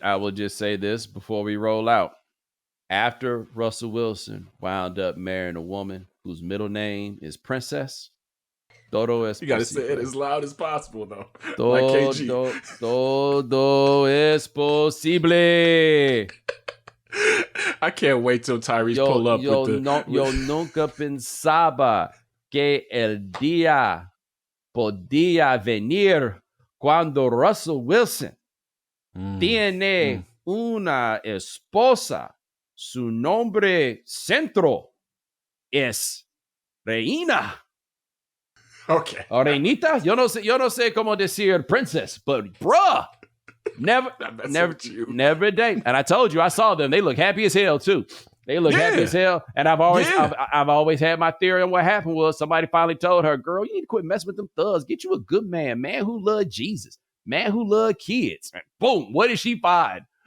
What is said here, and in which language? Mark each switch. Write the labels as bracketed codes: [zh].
[en] I will just say this before we roll out. After Russell Wilson wound up marrying a woman whose middle name is Princess, [es] Todo es [en] You got to say it [es] posible. [en] as loud as possible, though. Like KG. [es] Todo es posible. [en] I can't wait till Tyrese pull up with the... [es] Yo nunca pensaba que el día podía venir cuando Russell Wilson tiene una esposa. Su nombre centro es Reina. [en] Okay. [es] O Reinita. Yo no sé cómo decir princess, [en] but bruh. Never a day. And I told you, I saw them. They look happy as hell too. They look happy as hell. And I've always had my theory on what happened was somebody finally told her, girl, you need to quit messing with them thugs. Get you a good man who loved Jesus, man who loved kids. And boom, what did she find?